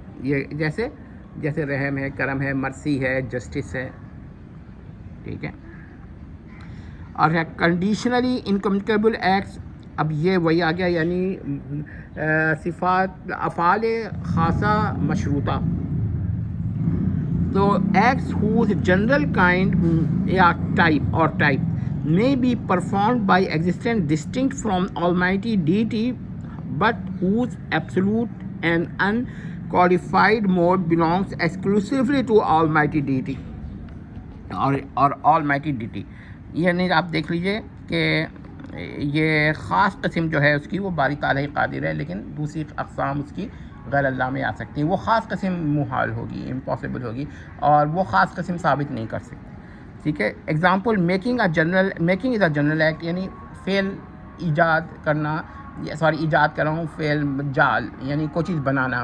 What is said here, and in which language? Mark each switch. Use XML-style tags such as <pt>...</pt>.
<ur>یہ جیسے رحم ہے، کرم ہے، مرسی ہے، جسٹس ہے. ٹھیک ہے. اور ہے کنڈیشنلی انکمیونیکیبل ایکٹس. اب یہ وہی آ گیا، یعنی صفات افعال خاصہ مشروطہ.</ur> <en>تو acts whose general kind یا type may be performed by existence distinct from Almighty Deity, but whose absolute and unqualified mode belongs exclusively to Almighty Deity اور Almighty Deity.</en> <ur>یعنی آپ دیکھ لیجئے کہ یہ خاص قسم جو ہے اس کی وہ باری تعالیٰ قادر ہے، لیکن دوسری اقسام اس کی غیر اللہ میں آ سکتی ہیں. وہ خاص قسم محال ہوگی، امپاسبل ہوگی، اور وہ خاص قسم ثابت نہیں کر سکتی. ٹھیک ہے.</ur> <en>example making is a general act,</en> <ur>یعنی فعل ایجاد کرنا، ایجاد کر رہا ہوں، فعل جال یعنی کوئی چیز بنانا.</ur>